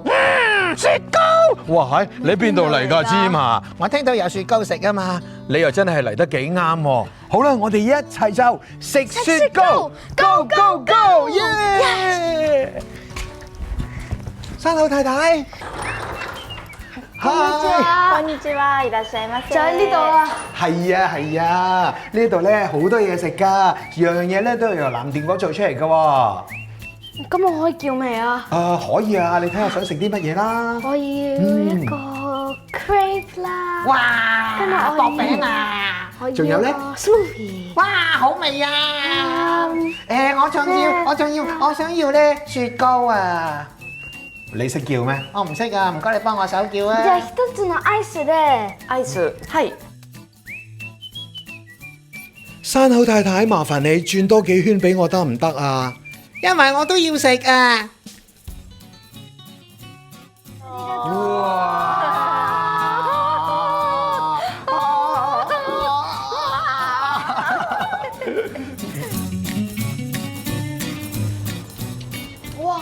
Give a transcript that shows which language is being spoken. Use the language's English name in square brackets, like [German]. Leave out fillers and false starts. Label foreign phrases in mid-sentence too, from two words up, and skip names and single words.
[Cantonese] 雪糕！哇，你邊度嚟㗎，芝麻？我聽到有雪糕食啊嘛。你又真係嚟得幾啱喎！好啦，我哋一齊就食雪糕 ， [English] Go Go Go！ [Cantonese] 耶！山口太太， [Japanese] こんにちは，いらっしゃいませ。 [Cantonese] 就喺呢度啊！係啊係啊，呢度咧好多嘢食㗎，樣樣嘢咧都係由藍靛果做出嚟㗎喎。咁我可以叫咩啊？可以啊，你睇下想食啲乜嘢啦？我要一個 crepe 啦。哇！跟住我薄餅啊！仲有咧 smoothie。哇，好味啊！我想要咧雪糕啊！你識叫咩？我唔識啊，唔該你幫我手叫啊！ [Japanese] じゃあ一つのアイスで。アイス。はい。 [Cantonese] 山口太太，麻煩你轉多幾圈俾我得唔得啊？因為我都要食啊！哇！